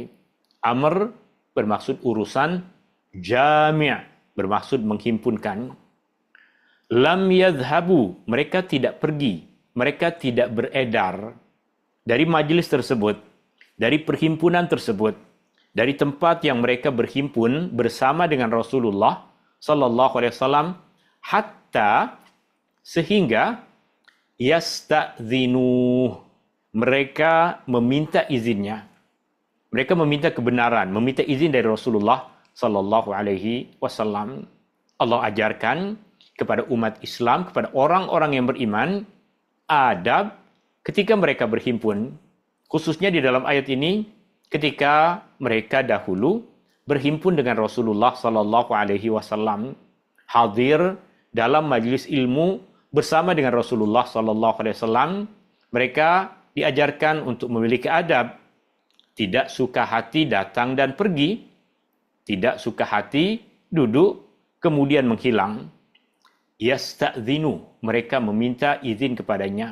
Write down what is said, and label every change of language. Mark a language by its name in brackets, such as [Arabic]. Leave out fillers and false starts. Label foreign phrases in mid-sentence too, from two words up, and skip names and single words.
[Malay] Amr bermaksud urusan, jami' bermaksud menghimpunkan. [Arabic] لم يذهبوا, [Malay] mereka tidak pergi, mereka tidak beredar dari majlis tersebut, dari perhimpunan tersebut, dari tempat yang mereka berhimpun bersama dengan Rasulullah [Arabic] صلى الله عليه وسلم, [Malay] hatta, sehingga yasta'dhinu, mereka meminta izinnya. Mereka meminta kebenaran, meminta izin dari Rasulullah [Arabic] صلى الله عليه وسلم. [Malay] Allah ajarkan kepada umat Islam, kepada orang-orang yang beriman, adab ketika mereka berhimpun. Khususnya di dalam ayat ini, ketika mereka dahulu berhimpun dengan Rasulullah [Arabic] صلى الله عليه وسلم, [Malay] hadir dalam majlis ilmu bersama dengan Rasulullah [Arabic] صلى الله عليه وسلم, [Malay] mereka diajarkan untuk memiliki adab, tidak suka hati datang dan pergi, tidak suka hati duduk kemudian menghilang. Yasta'dzinu, mereka meminta izin kepadanya.